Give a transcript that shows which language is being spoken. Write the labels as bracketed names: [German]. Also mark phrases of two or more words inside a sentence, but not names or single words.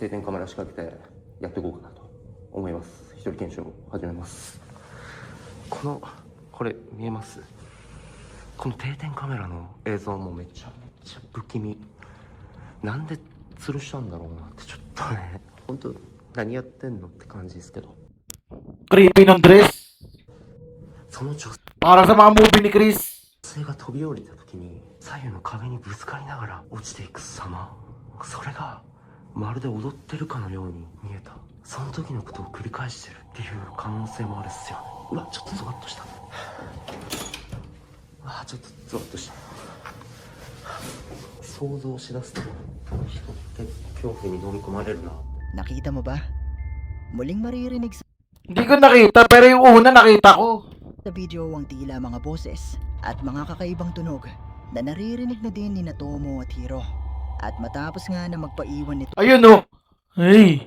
[Japanese] うん、わかりました。定点カメラ仕掛けて、 やっていこうかなと思います。一人研修を始めます。これ見えます？この定点カメラの映像もめちゃめちゃ不気味。なんで吊るしたんだろうなってちょっとね、本当何やってんのって感じですけど。 [Filipino] Creepy ng dress. [Japanese] その女 [Filipino] Para sa mga movie ni Chris. [Japanese] 性が飛び降りた時に左右の壁にぶつかりながら落ちていく様、それがまるで踊ってるかのように見えた。その時のことを繰り返してるっていう可能性もあるっすよね。うわ、ちょっとゾワッとした。あ、ちょっとゾワッとした。想像しだすと人って恐怖に飲み込まれるな。 [Filipino] Nakita mo ba? Muling maririnig Hindi ko nakita, pero yung una nakita ko. sa video ang tila mga boses at mga kakaibang tunog na naririnig na din ni Tomo at Hiro. At matapos nga na magpaiwan ni Ayun oh. Hey.